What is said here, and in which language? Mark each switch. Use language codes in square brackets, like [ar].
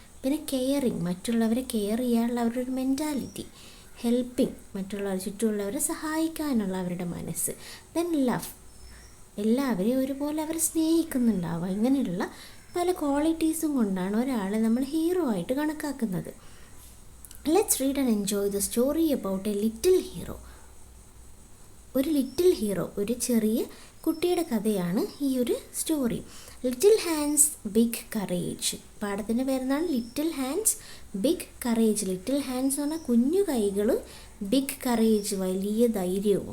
[ml] പിന്നെ കെയറിങ്, മറ്റുള്ളവരെ കെയർ ചെയ്യാനുള്ള അവരുടെ ഒരു മെൻറ്റാലിറ്റി. ഹെൽപ്പിംഗ്, മറ്റുള്ളവർ ചുറ്റുമുള്ളവരെ സഹായിക്കാനുള്ള അവരുടെ മനസ്സ്. ദെൻ ലവ്, എല്ലാവരെയും ഒരുപോലെ അവർ സ്നേഹിക്കുന്നുണ്ടാവുക. ഇങ്ങനെയുള്ള പല ക്വാളിറ്റീസും കൊണ്ടാണ് ഒരാളെ നമ്മൾ ഹീറോ ആയിട്ട് കണക്കാക്കുന്നത്. [en] Let's read and enjoy the story about a little hero. [ml] ഒരു ലിറ്റിൽ ഹീറോ, ഒരു ചെറിയ കുട്ടിയുടെ കഥയാണ് ഈ ഒരു story. Little hands big courage. പാഠത്തിൻ്റെ പേരെന്താണ്? Little hands big courage. Little hands എന്ന് പറഞ്ഞാൽ കുഞ്ഞു കൈകൾ, ബിഗ് കറേജ് വലിയ ധൈര്യവും.